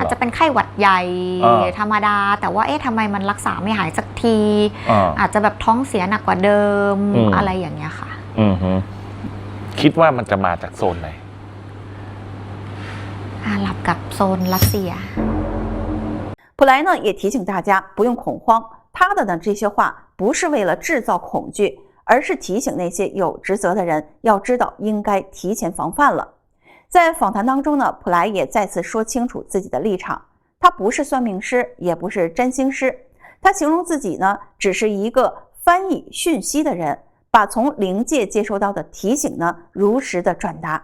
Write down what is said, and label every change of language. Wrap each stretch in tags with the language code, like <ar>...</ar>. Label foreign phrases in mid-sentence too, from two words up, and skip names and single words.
<th>เห จ รอ จะเป็นไข้หวัดใหญ่ ธ ธรรมดาแต่ว่าทำไมมันรักษาไม่หายสักที อ่า อาจจะแบบท้องเสียหนักกว่าเดิม อืม อะไรอย่างเงี้ยค่ะ คิดว่ามันจะมาจากโซนไหน อาหรับกับโซนรัสเซีย</th> <zh>普莱呢也提醒大家不用恐慌，他的呢这些话不是为了制造恐惧，而是提醒那些有职责的人要知道应该提前防范了。在访谈当中呢，普莱也再次说清楚自己的立场，他不是算命师，也不是占星师，他形容自己呢只是一个翻译讯息的人，把从灵界接收到的提醒呢如实的转达。</zh>